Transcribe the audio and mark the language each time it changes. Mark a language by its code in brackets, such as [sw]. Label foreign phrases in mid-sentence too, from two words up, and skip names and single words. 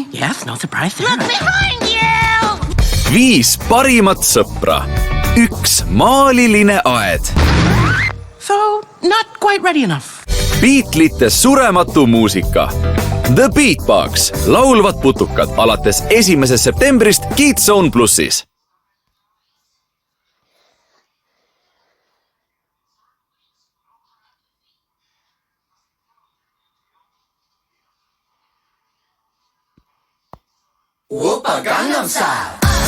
[en] Yes, no surprise there. Look behind you! [et] 5 parimat sõpra. 1 maaliline aed. [en] So, not quite ready enough. [et] Beatlesite surematu muusika. [en] The Beatbox. [et] Laulvad putukad alates 1. septembrist KidsZone plussis. [ko] Oppa Gangnam Style.